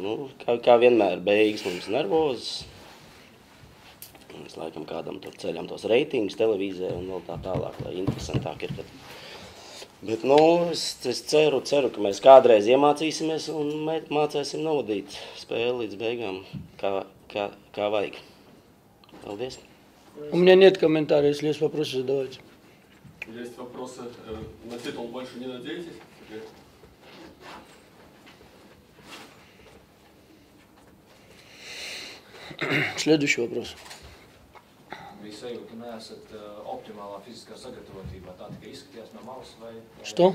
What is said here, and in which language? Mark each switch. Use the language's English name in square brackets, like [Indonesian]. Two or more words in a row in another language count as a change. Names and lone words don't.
[Latvian] Kā vienmēr beigas mums nervozes. Mēs laikam kādam tur ceļam tos reitingus televīzē un vēl tā tālāk, lai interesantāk ir. Bet, es ceru, ka mēs kādreiz iemācīsimies un mācēsim novadīt spēli līdz beigām, kā vajag. Paldies! [Russian] У меня нет комментариев, если есть вопросы, задавайте. Есть вопросы. На титул больше не надеетесь? Следующий вопрос. Что?